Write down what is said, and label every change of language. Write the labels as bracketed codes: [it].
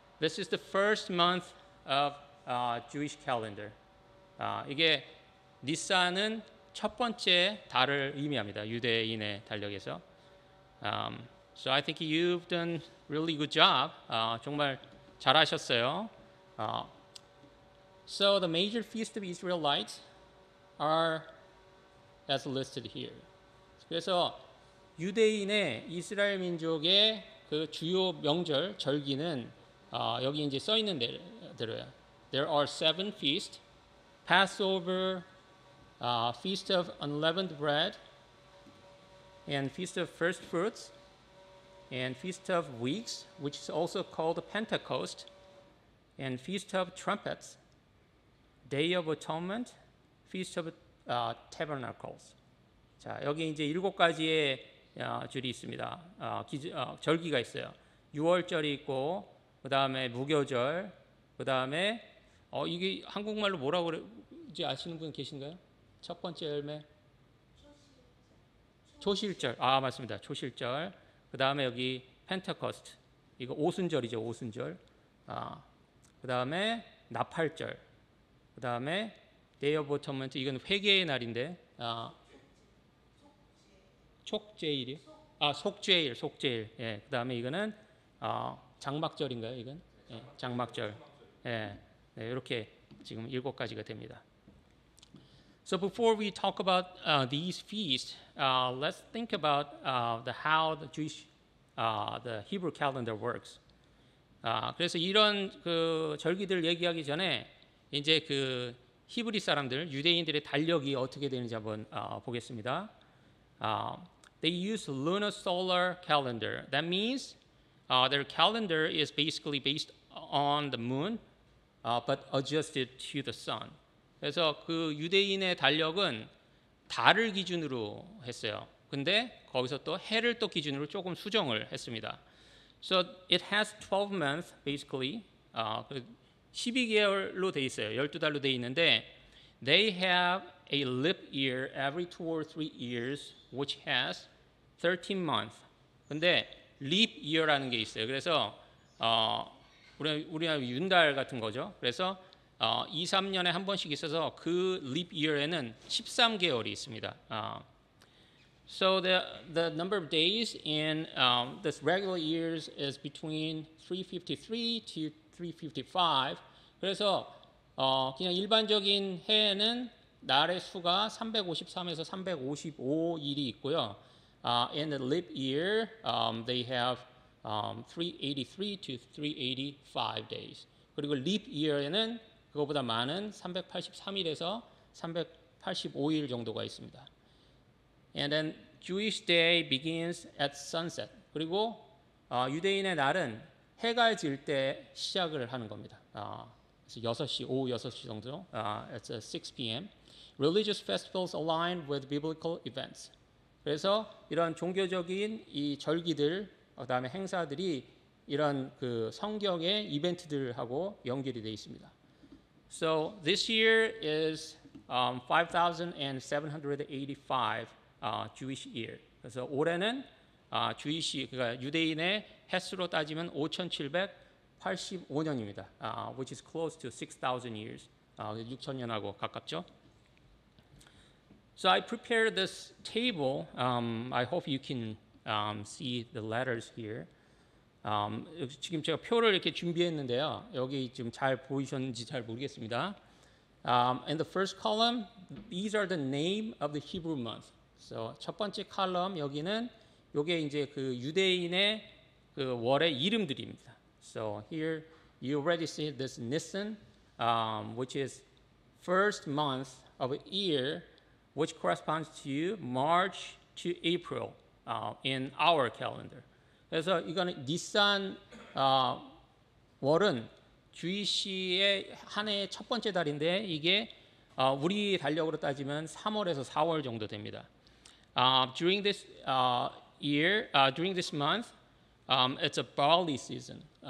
[en] This is the first month of Jewish calendar. [ko] 이게 니산은 첫 번째 달을 의미합니다. 유대인의 달력에서. [en] So I think you've done really good job. [ko] 정말 잘하셨어요. [en] So the major feasts of Israelites are as listed here. [ko] 그래서 유대인의 이스라엘 민족의 그 주요 명절 절기는 여기 이제 써 있는 대로요. [en] There are 7 feasts: Passover, Feast of Unleavened Bread, and Feast of First Fruits, and Feast of Weeks, which is also called Pentecost, and Feast of Trumpets, Day of Atonement, Feast of Tabernacles. [ko] 자, 여기 이제 7가지의 줄이 있습니다. 절기가 있어요. 6월절이 있고, 그 다음에 무교절, 그 다음에 이게 한국말로 뭐라고 그러지 아시는 분 계신가요? 첫 번째 열매? 초실절. 아, 맞습니다. 초실절. 그 다음에 여기 펜테코스트. 이거 오순절이죠. 오순절. 그 다음에 나팔절. 그 다음에 Day of Atonement. 이건 회개의 날인데. 촉제일이요? 속죄일. 예. 그 다음에 이거는 장막절인가요? 이건? 예, 장막절. 예. 네, 이렇게 지금 7가지가 됩니다. [en] So before we talk about these feasts, let's think about how the Jewish, the Hebrew calendar works. [ko] 그래서 이런 그 절기들 얘기하기 전에 이제 그 히브리 사람들, 유대인들의 달력이 어떻게 되는지 한번 보겠습니다. [en] They use lunar-solar calendar. That means their calendar is basically based on the moon, but adjusted to the sun. [ko] 그래서 그 유대인의 달력은 달을 기준으로 했어요. 근데 거기서 또 해를 또 기준으로 조금 수정을 했습니다. So it has 12 months basically. 12개월로 돼 있어요. 12달로 돼 있는데 [en] they have a leap year every 2 or 3 years which has 13 months. [ko] 근데 leap year라는 게 있어요. 그래서 우리나라 윤달 같은 거죠. 그래서 2, 3년에 한 번씩 있어서 그 leap year에는 13개월이 있습니다. [en] So the number of days in this regular years is between 353 to 355. [ko] 그래서 그냥 일반적인 해에는 날의 수가 353에서 355일이 있고요. [en] In the leap year, they have 383 to 385 days. [ko] 그리고 leap year에는 그거보다 많은 383일에서 385일 정도가 있습니다. [en] And then Jewish day begins at sunset. [ko] 그리고 유대인의 날은 해가 질 때 시작을 하는 겁니다. 그래서 6시, 오후 6시 정도. [en] It's 6 p.m. Religious festivals align with biblical events. [ko] 그래서 이런 종교적인 이 절기들, 그다음에 행사들이 이런 그 성경의 이벤트들하고 연결이 되어 있습니다. [en] So this year is 5,785 Jewish year. [ko] 그래서 올해는 Jewish, 그러니까 유대인의 햇수로 따지면 5,785년입니다. [en] Which is close to 6,000 years. [ko] 6,000년하고 가깝죠. [en] So I prepared this table. I hope you can see the letters here. [ko] 지금 제가 표를 이렇게 준비했는데요. 여기 지금 잘 보이셨는지 잘 모르겠습니다. [en] In the first column, these are the name of the Hebrew month. [ko] So 첫 번째 컬럼 여기는 요게 이제 그 유대인의 그 월의 이름들입니다. [en] So here you already see this Nisan, which is first month of a year, which corresponds to March to April in our calendar. [ko] 그래서 이거는 니산 월은 주이시의 한 해의 첫 번째 달인데 이게 우리 달력으로 따지면 3월에서 4월 정도 됩니다. [en] During this year, during this month, it's a barley season.